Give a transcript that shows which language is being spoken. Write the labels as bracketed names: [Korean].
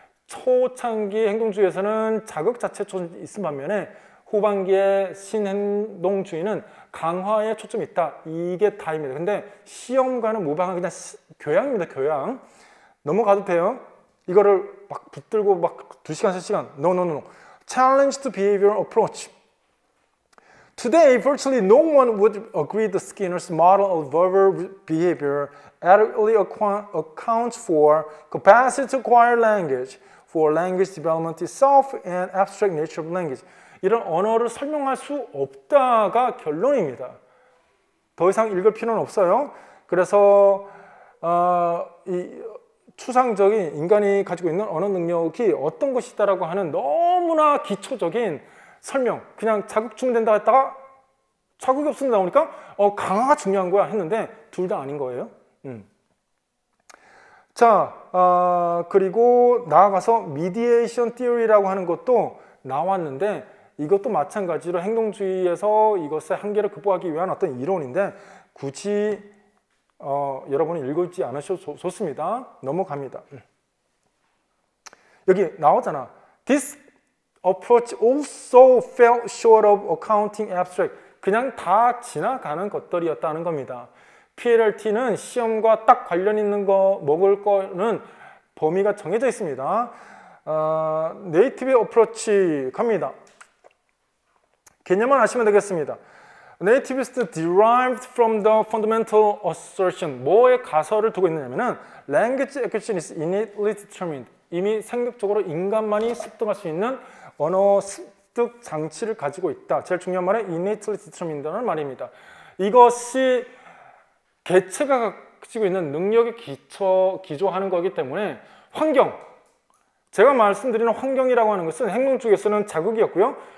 [Korean] 초창기 행동주의에서는 자극 자체에 초점이 있은 반면에 후반기의 신행동주의는 강화에 초점이 있다. 이게 다입니다. 근데 시험과는 무방한 그냥 교양입니다. 교양. 넘어가도 돼요. 이거를 막 붙들고 막 2시간, 3시간. [English] No. Challenge to behavioral approach. Today, virtually no one would agree that Skinner's model of verbal behavior adequately accounts for capacity to acquire language, for language development itself, and abstract nature of language. [Korean] 이런 언어를 설명할 수 없다가 결론입니다. 더 이상 읽을 필요는 없어요. 그래서 이 추상적인 인간이 가지고 있는 언어 능력이 어떤 것이다라고 하는 너무나 기초적인 설명, 그냥 자극 주면 된다 했다가 자극이 없으면 나오니까 강화가 중요한 거야 했는데 둘 다 아닌 거예요. 자, 그리고 나아가서 미디에이션 티어리라고 하는 것도 나왔는데 이것도 마찬가지로 행동주의에서 이것의 한계를 극복하기 위한 어떤 이론인데 굳이 여러분이 읽지 않으셔도 좋습니다. 넘어갑니다. 여기 나오잖아. [English] This approach also fell short of accounting abstract. [Korean] 그냥 다 지나가는 것들이었다는 겁니다. PLRT는 시험과 딱 관련 있는 거 먹을 거는 범위가 정해져 있습니다. 네이티브 어프로치 갑니다. 개념만 아시면 되겠습니다. [English] Native is derived from the fundamental assertion. [Korean] 뭐에 가설을 두고 있느냐면은 [English] language acquisition is innately determined. [Korean] 이미 생격적으로 인간만이 습득할 수 있는 언어 습득 장치를 가지고 있다. 제일 중요한 말은 [English] innately determined [Korean] 라는 말입니다. 이것이 개체가 가지고 있는 능력에 기조하는 거기 때문에 환경, 제가 말씀드리는 환경이라고 하는 것은 행동 쪽에서는 자극이었고요.